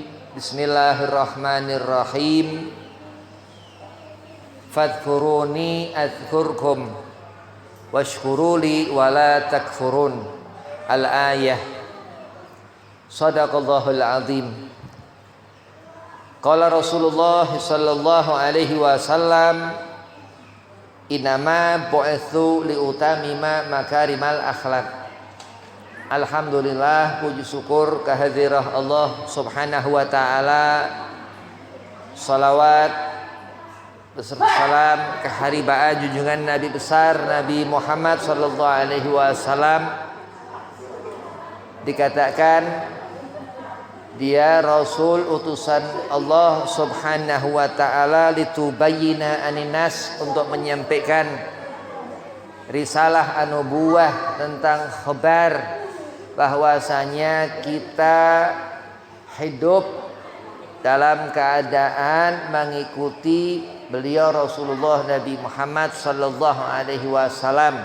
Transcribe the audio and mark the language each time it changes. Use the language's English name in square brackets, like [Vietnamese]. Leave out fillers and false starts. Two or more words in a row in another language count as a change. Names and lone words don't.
[Arabic] بسم الله الرحمن الرحيم فاذكروني أذكركم واشكروا لي ولا تكفرون. الآية صدق الله العظيم. قال رسول الله صلى الله عليه وسلم إنما بعثت لأتمم مكارم الأخلاق. [Indonesian] Alhamdulillah, puji syukur kehadirat Allah [Arabic] سبحانه وتعالى. [Indonesian] Salawat beserta salam keharibaan junjungan Nabi besar Nabi Muhammad [Arabic] صلى الله عليه وسلم. [Indonesian] Dikatakan dia Rasul utusan Allah [Arabic] سبحانه وتعالى, لتبين للناس, [Indonesian] untuk menyampaikan risalah anubuwah tentang khabar bahwasanya kita hidup dalam keadaan mengikuti beliau Rasulullah Nabi Muhammad [Arabic] صلى الله عليه وسلم.